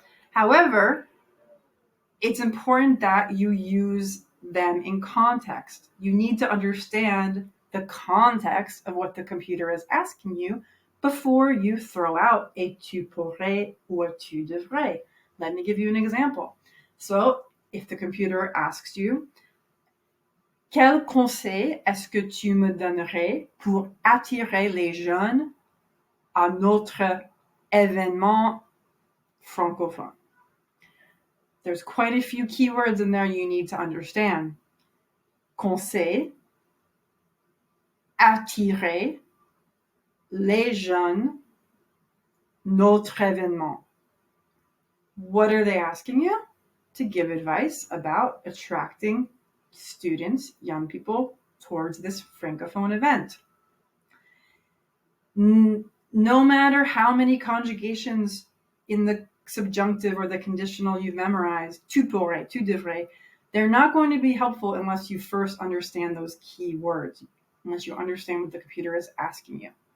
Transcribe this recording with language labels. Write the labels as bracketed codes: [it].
[en] However, it's important that you use them in context. You need to understand the context of what the computer is asking you before you throw out a [fr] tu pourrais [en] or [fr] tu devrais. [en] Let me give you an example. So if the computer asks you, [fr] quel conseil est-ce que tu me donnerais pour attirer les jeunes à notre événement francophone? There's quite a few keywords in there you need to understand. Conseil, attirer, les jeunes, notre événement. [en] What are they asking you? To give advice about attracting students, young people, towards this francophone event. No matter how many conjugations in the subjunctive or the conditional you've memorized, [fr] tu pourrais, tu devrais, [en] they're not going to be helpful unless you first understand those key words, unless you understand what the computer is asking you.